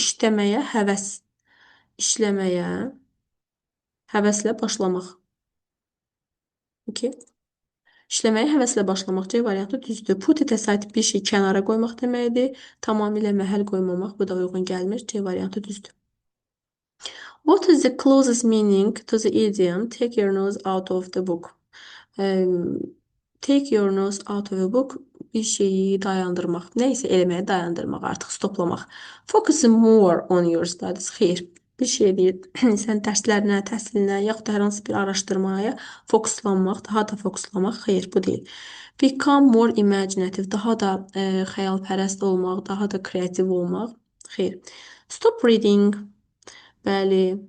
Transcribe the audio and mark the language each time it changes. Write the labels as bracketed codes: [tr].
[az] İşləməyə həvəs, işləməyə həvəslə başlamaq. Okay. İşləməyə həvəslə başlamaq C variantı düzdür. Put it aside bir şey kənara qoymaq deməkdir. Tamamilə məhəl qoymamaq, bu da uyğun gəlmir. C variantı düzdür. [en] What is the closest meaning to the idiom take your nose out of the book? Take your nose out of a book [az] bir şeyi dayandırmaq, neysə eləməyə dayandırmaq, artıq stoplamaq. [en] Focus more on your studies. [az] Xeyr, bir şey deyir, sən dərslərinə, təhsilinə, yaxud da hər hansı bir araşdırmaya fokuslanmaq, daha da fokuslamaq. Xeyr, bu deyil. [en] Become more imaginative, [az] daha da xəyalpərəst olmaq, daha da kreativ olmaq. Xeyr. [en] Stop reading. [az] Bəli.